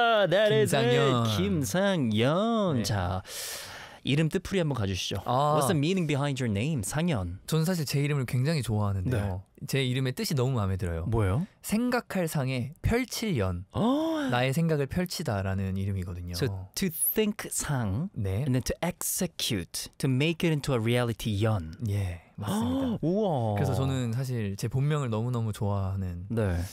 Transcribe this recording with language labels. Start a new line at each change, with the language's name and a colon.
English: That is it. 김상연.
Korean: 자 이름 뜻풀이 한번 가주시죠.
English: What's the meaning behind your name, 상연?
Korean: 저는 사실 제 이름을 굉장히 좋아하는데요. 네. 제 이름의 뜻이 너무 마음에 들어요. 뭐예요? 생각할 상에 펼칠 연. 나의 생각을 펼치다라는 이름이거든요.
English: So to think 상.
Korean: 네.
English: And then to execute, to make it into a reality 연.
Korean: 예. Yeah. 맞습니다. 우와. 그래서 저는 사실 제 본명을 너무너무 좋아하는 네.